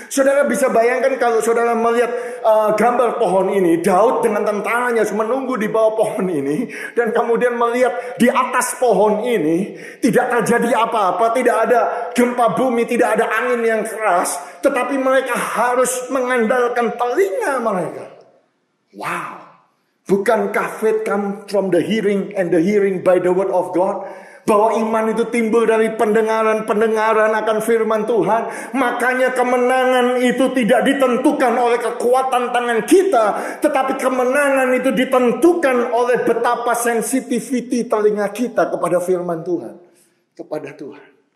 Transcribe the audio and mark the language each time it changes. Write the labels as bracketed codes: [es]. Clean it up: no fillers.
[id] Saudara bisa bayangkan kalau saudara melihat gambar pohon ini, Daud dengan tentaranya menunggu di bawah pohon ini, dan kemudian melihat di atas pohon ini tidak terjadi apa-apa, tidak ada gempa bumi, tidak ada angin yang keras, tetapi mereka harus mengandalkan telinga mereka. [en] Wow, [id] bukankah [en] faith come from the hearing and the hearing by the word of God? [id] Bahwa iman itu timbul dari pendengaran akan firman Tuhan. Makanya kemenangan itu tidak ditentukan oleh kekuatan tangan kita, tetapi kemenangan itu ditentukan oleh betapa sensitivity telinga kita kepada firman Tuhan, kepada Tuhan.